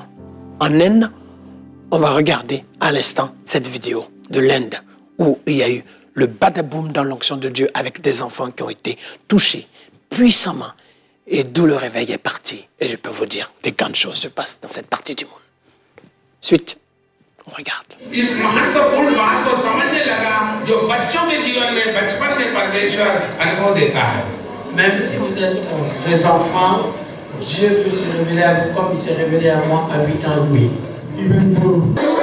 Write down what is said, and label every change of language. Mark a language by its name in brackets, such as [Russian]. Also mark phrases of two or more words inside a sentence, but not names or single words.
[French] En Inde, on va regarder à l'instant cette vidéo de l'Inde où il y a eu le badaboum dans l'onction de Dieu avec des enfants qui ont été touchés puissamment et d'où le réveil est parti. Et je peux vous dire, des grandes choses se passent dans cette partie du monde. Suite, on regarde. [Hindi] इस महत्वपूर्ण बात को समझने लगा जो बच्चों के जीवन में बचपन में परमेश्वर अनुभव देता है। [French] Même si vous êtes des enfants, Dieu peut se révéler à vous comme il s'est révélé à moi à 8 ans et demi.